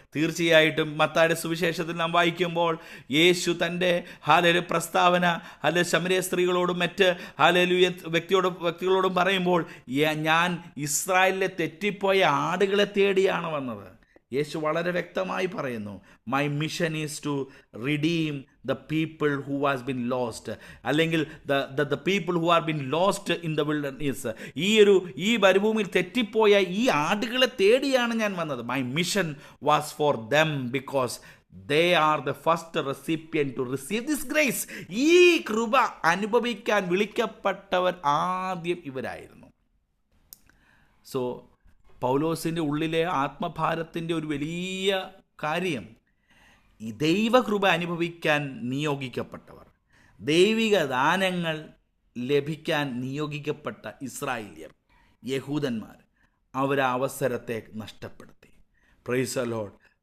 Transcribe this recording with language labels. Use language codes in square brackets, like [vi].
[ml] തീർച്ചയായിട്ടും മത്തായിയുടെ സുവിശേഷത്തിൽ നാം വായിക്കുമ്പോൾ യേശു തൻ്റെ പ്രസ്താവന ശമരിയ സ്ത്രീകളോടും മറ്റ് വ്യക്തികളോടും പറയുമ്പോൾ, ഞാൻ ഇസ്രായേലിലെ തെറ്റിപ്പോയ ആടുകളെ തേടിയാണ് വന്നത്. യേശു വളരെ വ്യക്തമായി പറയുന്നു, [en] My mission is to redeem the people who has been lost, അല്ലെങ്കിൽ the people who are been lost in the wilderness. [ml] ഈ മരുഭൂമിയിൽ തെറ്റിപ്പോയ ഈ ആടുകളെ തേടിയാണ് ഞാൻ വന്നത്. [en] My mission was for them because they are the first recipient to receive this grace. [ml] ഈ കൃപ അനുഭവിക്കാൻ വിളിക്കപ്പെട്ടവർ ആദ്യം ഇവരായിരുന്നു. സോ പൗലോസിൻ്റെ ഉള്ളിലെ ആത്മഭാരത്തിൻ്റെ ഒരു വലിയ കാര്യം, ഈ ദൈവകൃപ അനുഭവിക്കാൻ നിയോഗിക്കപ്പെട്ടവർ, ദൈവിക ദാനങ്ങൾ ലഭിക്കാൻ നിയോഗിക്കപ്പെട്ട ഇസ്രായേലിയർ, യഹൂദന്മാർ, അവർ ആ അവസരത്തെ നഷ്ടപ്പെടുത്തി. [en] Praise the Lord.